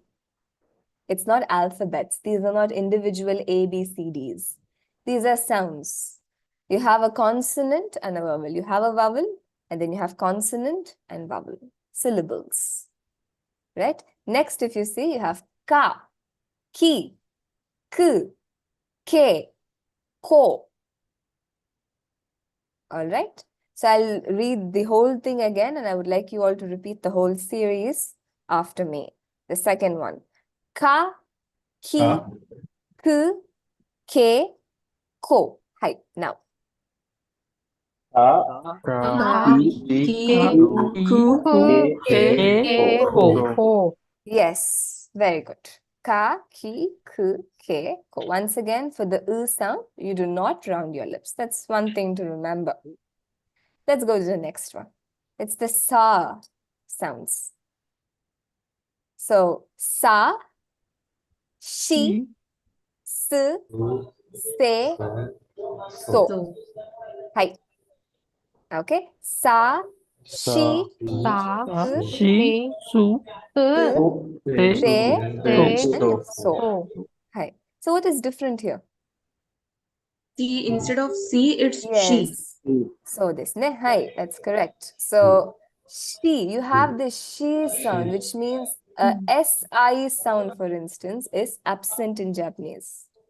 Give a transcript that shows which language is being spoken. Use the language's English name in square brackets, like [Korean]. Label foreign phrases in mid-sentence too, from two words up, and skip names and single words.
[English] It's not alphabets. These are not individual A, B, C, Ds. These are sounds. You have a consonant and a vowel. You have a vowel, and then you have consonant and vowel. Syllables. Right? Next, if you see, you have [Japanese] ka, ki, ku, ke, ko. [English] All right? So I'll read the whole thing again, and I would like you all to repeat the whole series after me. The second one. [Japanese] Ka, ki, ku, ke, ko. [English] Hi, now. Yes, very good. [Japanese] Ka, ki, ku, ke, ko. [English] Once again, for the sound, you do not round your lips. That's one thing to remember. Let's go to the next one. It's the sa sounds. So, [Japanese] sa, shi, su, se, so. [English] Hi. Okay. [Japanese] Sa, shi, Shi, su, se, so. [English] and so. Hi. So what is different here? C, instead of C, it's she. Yes. So this ne, hi, that's correct. So she, you have the she sound, which means a SI sound, for instance, is absent in Japanese.